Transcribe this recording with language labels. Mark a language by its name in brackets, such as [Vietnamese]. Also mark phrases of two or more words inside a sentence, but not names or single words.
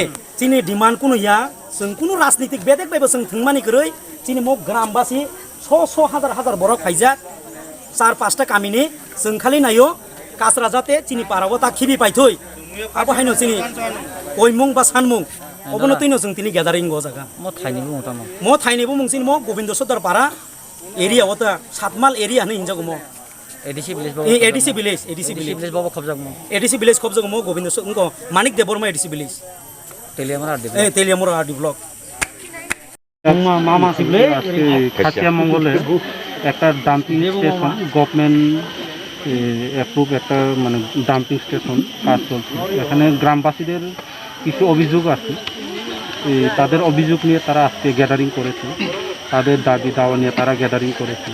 [Kok Borok] चिनि डिमान्ड कुनु या जों कुनु राजनीतिक बेदेक बायबो जों थंमानि गरै चिनि मग ग्रामबासि 100 हजार हजार बरक फाइजा 4-5टा कामिनि जों खालि नायो काचरा जाते चिनि पाराव ता खिबि पाइथै आबो हायनो चिनि ओइमुं बा सानमुं अबनो तैनो जों तिनि ग्यादारिं गो जागा म थाइनिबो मुंसिन म गोविन्द सदर पारा एरिया होता सातमाल एरिया ने हिंजागो म एडीसी विलेज बाबा खबजाग म एडीसी विलेज खबजागो म गोविन्द सदर मानिक देबरमा एडीसी विलेज तेलियामुरा आरडी ब्लक [Bangla] মামা সিবলে খাসিয়া মঙ্গলে একটা [English] dumping station government approve [Bangla] একটা মানে [English] dumping station [Bangla] কাজ চলছে। এখানে গ্রামবাসীদের কিছু অভিযোগ আছে, তাদের অভিযোগ নিয়ে তারা আজকে গ্যাদারিং করেছে, তাদের দাবি দাওয়া নিয়ে তারা গ্যাদারিং করেছে।